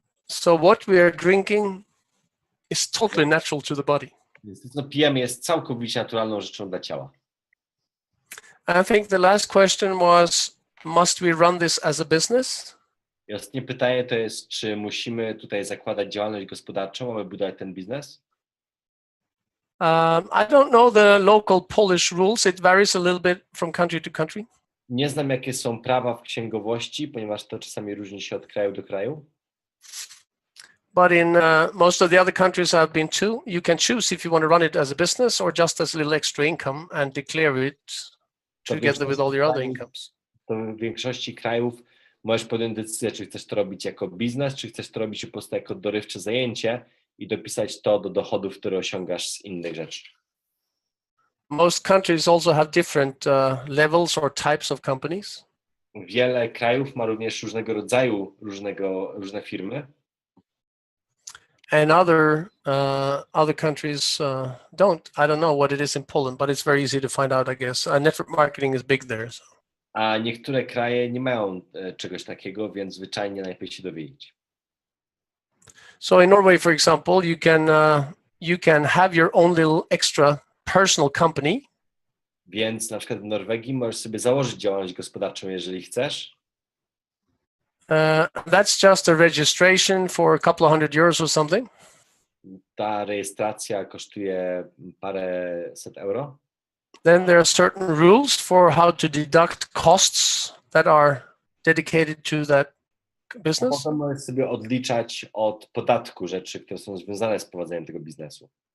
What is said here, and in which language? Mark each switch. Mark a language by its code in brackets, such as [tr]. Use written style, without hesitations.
[en] So what we are drinking is totally natural to the body. [pl] Więc to, co pijemy, jest całkowicie naturalną rzeczą dla ciała. [en] I think the last question was, must we run this as a business? [pl] I ostatnie pytanie to jest, czy musimy tutaj zakładać działalność gospodarczą, aby budować ten biznes? [en] I don't know the local Polish rules. It varies a little bit from country to country. [pl] Nie znam, jakie są prawa w księgowości, ponieważ to czasami różni się od kraju do kraju. [en] But in most of the other countries I've been to, you can choose if you want to run it as a business or just as a little extra income and declare it together with all your other incomes. [pl] To w większości krajów możesz podjąć decyzję, czy chcesz to robić jako biznes, czy chcesz to robić po prostu jako dorywcze zajęcie i dopisać to do dochodów, które osiągasz z innych rzeczy. [en] Most countries also have different levels or types of companies. [pl] Wiele krajów ma również różnego rodzaju różne firmy. [en] And other countries don't. I don't know what it is in Poland, but it's very easy to find out, I guess. Network marketing is big there. So. [pl] A niektóre kraje nie mają czegoś takiego, więc zwyczajnie najlepiej się dowiedzieć. [en] So in Norway, for example, you can have your own little extra personal company. [pl] Więc na przykład w Norwegii możesz sobie założyć działalność gospodarczą, jeżeli chcesz. [en] That's just a registration for a couple of €100 or something. [pl] Ta rejestracja kosztuje paręset euro. [en] Then there are certain rules for how to deduct costs that are dedicated to that business. [pl] Potem możesz sobie odliczać od podatku rzeczy, które są związane z prowadzeniem tego biznesu.